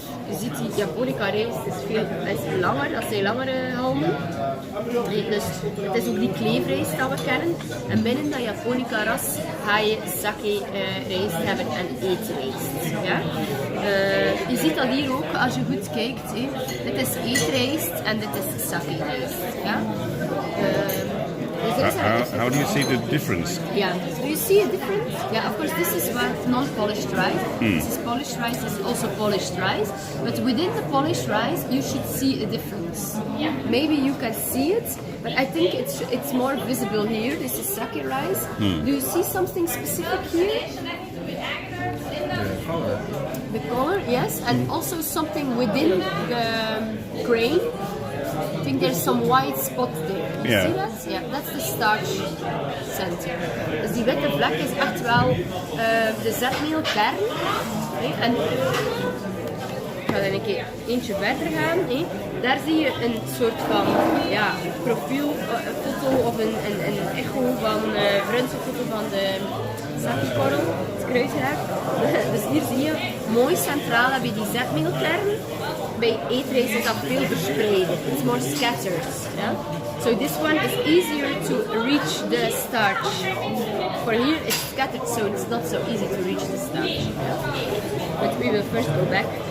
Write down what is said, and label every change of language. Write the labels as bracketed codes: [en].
[nl] Je ziet die Japonica rijst is langer, dat zijn langere halmen. Dus het is ook die kleefrijst dat we kennen. En binnen dat Japonica ras ga je sake rijst hebben en eetrijst. Ja? Je ziet dat hier ook, als je goed kijkt. Dit is eetrijst en dit is sake rijst. Ja? [en] How do you see the difference? Yeah, do you see a difference? Yeah, of course, this is non-polished rice. This is polished rice, this is also polished rice. But within the polished rice, you should see a difference. Yeah. Maybe you can see it, but I think it's more visible here. This is sake rice. Do you see something specific here? The color, yes, and also something within the grain. I think there's some white spot there. You see that? Yeah, that's the starch center. [nl] Dus die witte vlek is echt wel de zetmeelkern. En ik ga dan een keer eentje verder gaan. Daar zie je een soort van profielfoto of een echo van röntgenfoto van de zakenkorrel, het kruidrijk. Dus hier zie je, mooi centraal heb je die zetmeelkern. Bij eetrijst is dat veel verspreider. [en] It's more scattered. Yeah? So this one is easier to reach the starch. For here it's scattered, so it's not so easy to reach the starch. Yeah? But we will first go back.